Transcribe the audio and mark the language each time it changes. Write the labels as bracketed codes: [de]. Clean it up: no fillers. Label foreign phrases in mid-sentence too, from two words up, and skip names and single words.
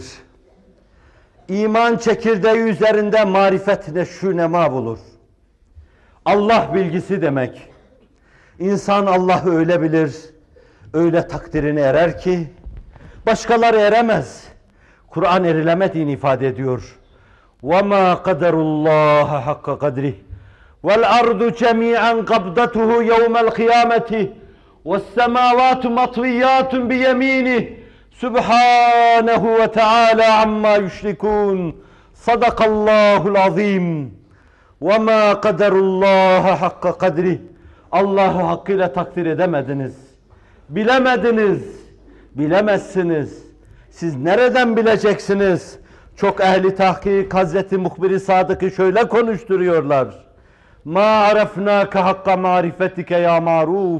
[tr] İman çekirdeği üzerinde marifet neşûnema bulur. Allah bilgisi demek. İnsan Allah'ı öyle bilir, öyle takdirine erer ki başkaları eremez. Kur'an erilemediğini ifade ediyor. [ar] وَمَا قَدَرُ اللّٰهَ حَقَّ قَدْرِهِ وَالْأَرْضُ جَمِيعًا قَبْضَتُهُ يَوْمَ الْقِيَامَةِ وَالسَّمَاوَاتُ مَطْوِيَّاتٌ بِيَمِينِهِ سُبْحَانَهُ وَتَعَالَى عَمَّا يُشْرِكُونَ صَدَقَ اللّٰهُ الْعَظِيمُ وَمَا قَدَرُ اللّٰهَ حَقَّ قَدْرِهِ [tr] Allah'ı hakkıyla takdir edemediniz. Bilemediniz. Bilemezsiniz. Siz nereden bileceksiniz? Çok ehli tahkik Hazreti Muhbir-i Sadık'ı şöyle konuşturuyorlar. [ar] ما عرفناك حق معرفتك يا معروف.